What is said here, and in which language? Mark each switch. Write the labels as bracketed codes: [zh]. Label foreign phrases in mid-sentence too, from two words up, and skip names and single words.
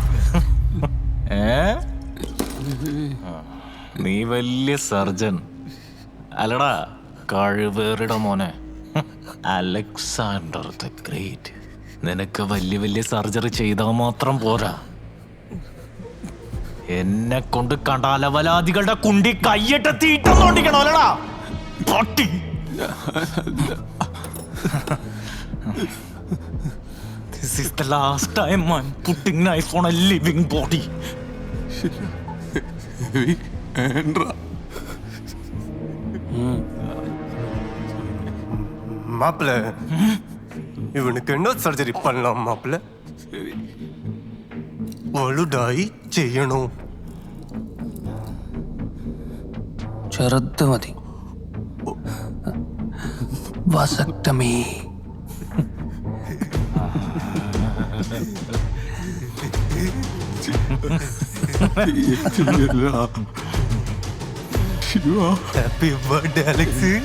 [ml] നീ വലിയ സർജൻ അല്ലടാ, കഴിവേറിട മോനെ. അലക്സാണ്ടർ ദ ഗ്രേറ്റ്. നിനക്ക് വലിയ വലിയ സർജറി ചെയ്താൽ മാത്രം പോരാ, എന്നെ കൊണ്ട് കണ്ടാലവലാദികളുടെ കുണ്ടി കയ്യിട്ട് തീട്ടം തോണ്ടിക്കണോ അല്ലടാ പട്ടി. [en] This is the last time I'm putting knife on a living body. [ta] மாப்பிள்ள, இவனுக்கு என்ன சர்ஜரி பண்ணலாம் மாப்பிள்ள? [ml] വലുതായി ചെയ്യണോ? ചെറുത് മതി. വസക്തമേ. [en] happy birthday [ml] അലക്സ്.